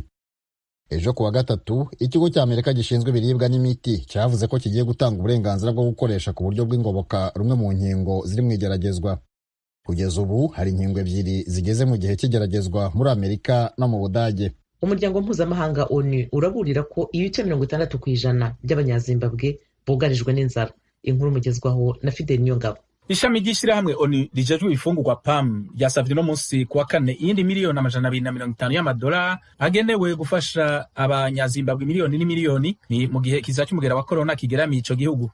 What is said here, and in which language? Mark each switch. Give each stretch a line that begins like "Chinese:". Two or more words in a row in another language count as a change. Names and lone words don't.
Kinyarwanda: Ejo kuwa gatatu, ikigo cya Amerika gishinzwe ibiribwa n'imiti cyavuze ko kigiye gutanga uburenganzira bwo gukoresha ku buryo bw'ingoboka rumwe mu nkingo ziri mu igeragezwa. Kugeza ubu hari inkingo 2 zigeze mu gihe cy'igeragezwa muri Amerika no mu Budage.
Rundi: Umuryango mpuzamahanga ONU uraburira ko ibice 60% by'abanyazimbabwe bugarijwe n'inzara.
Kinyarwanda: Inkuru mugezwaho na Fidel Niyongabo.
Rundi: Ishami ry'ishyirahamwe ONU rijejwe ibifungurwa PAM ryasavye no munsi kuwa kane iyindi miliyoni $250 y'amadolari agenewe gufasha abanyazimbabwe miliyoni n'imiliyoni ni mu gihe kiza cy'umugera wa corona kigeramiye ico gihugu.